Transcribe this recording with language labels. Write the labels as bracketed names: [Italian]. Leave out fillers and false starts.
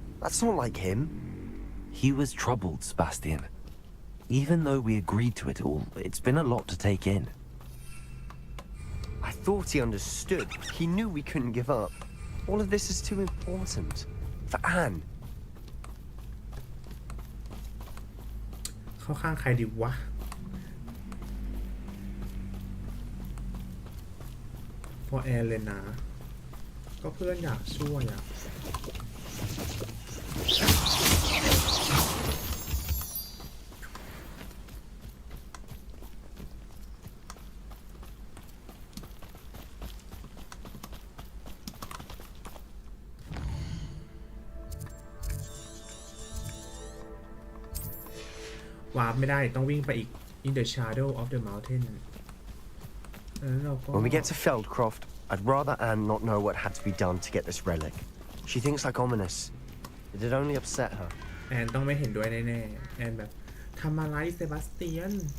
[English] That's not like him. He was troubled, Sebastian. Even though we agreed to it all, it's been a lot to take in. I thought he understood. He knew we couldn't give up. All of this is too important. For Anne. [Thai] เข้าข้างใครดีวะ for แอนเลยนะ ก็เพื่อนอยากช่วยอ่ะ วาร์ปไม่ได้ต้องวิ่งไปอีก [English] in the shadow of the mountain [Thai] เราก็ [English] When we get to Feldcroft, I'd rather Anne not know what had to be done to get this relic. She thinks like Ominous. It'd only upset her. [Thai] แอนต้องไม่เห็นด้วยแน่ๆแอนแบบทำอะไรเซบาสเตียน